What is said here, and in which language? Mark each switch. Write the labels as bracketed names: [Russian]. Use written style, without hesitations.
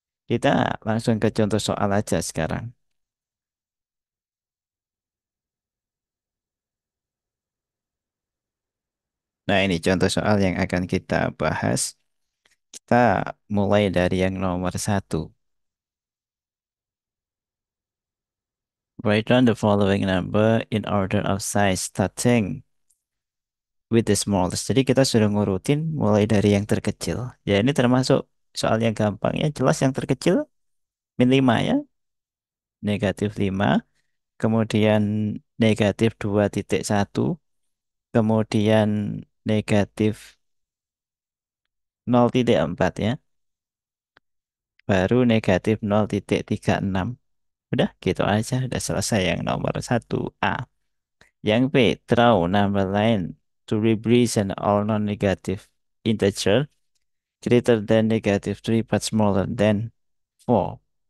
[Indonesian] Kita langsung ke contoh soal aja sekarang. Nah, ini contoh soal yang akan kita bahas. Kita mulai dari yang nomor satu. [English] Write down the following number in order of size starting with the smallest. [Indonesian] Jadi kita sudah ngurutin mulai dari yang terkecil. Ya ini termasuk soal yang gampang ya. Jelas yang terkecil min 5 ya. -5. Kemudian -2,1. Kemudian -0,4 ya. Baru -0,36. Udah gitu aja. Udah selesai yang nomor satu A. Yang B, [English] draw number line to represent all non-negative integer greater than -3 but smaller than 4.